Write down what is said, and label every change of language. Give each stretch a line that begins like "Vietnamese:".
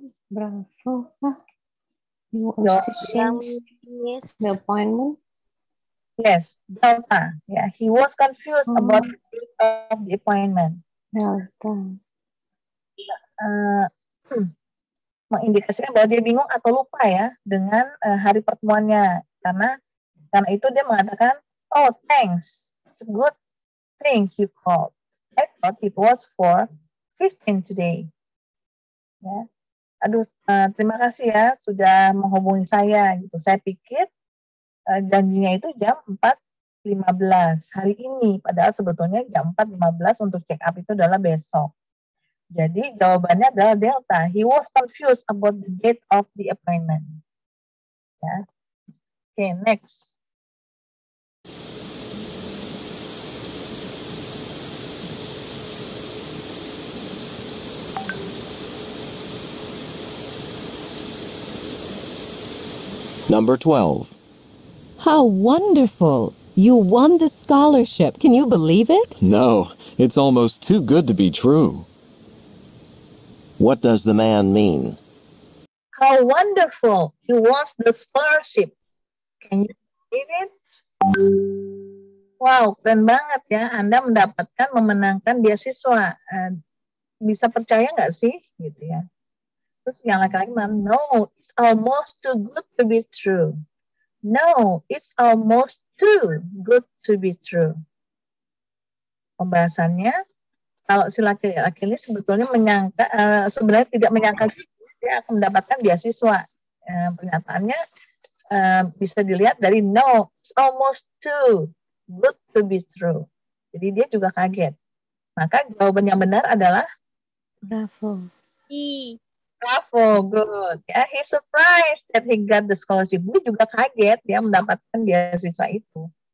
English: Bravo. He wants to change the appointment. Yes, Delta. Yeah, he was confused about the date of the appointment. Delta.
Indonesian: Mengindikasikan bahwa dia bingung atau lupa ya dengan hari pertemuannya. Karena itu dia mengatakan,
English: oh thanks, it's a good thing you called. I thought it was 4:15 today.
Indonesian: Ya, aduh, terima kasih ya sudah menghubungi saya gitu. Saya pikir janjinya itu jam 4:15 hari ini, padahal sebetulnya jam 4:15 untuk check up itu adalah besok. Jadi jawabannya adalah Delta.
English: He was confused about the date of the appointment. Ya. Oke, next. Number 12. How wonderful! You won the scholarship. Can you believe it? No, it's almost too good to be true. What does the man mean? How wonderful! You won the scholarship. Can you believe it? Wow,
Indonesian: keren banget ya. Anda memenangkan beasiswa. Bisa percaya nggak sih? Gitu ya. Terus yang laki-laki bilang,
English: no, it's almost too good to be true. No, it's almost too good to be true.
Indonesian: Pembahasannya, kalau si laki-laki ini sebetulnya sebenarnya tidak menyangka dia akan mendapatkan beasiswa. Pernyataannya bisa dilihat dari
English: no, it's almost too good to be true.
Indonesian: Jadi dia juga kaget. Maka jawaban yang benar adalah
English: Bravo. Bravo, good. Ya, he's surprised that he got the scholarship.
Indonesian: Dia juga kaget dia mendapatkan beasiswa itu.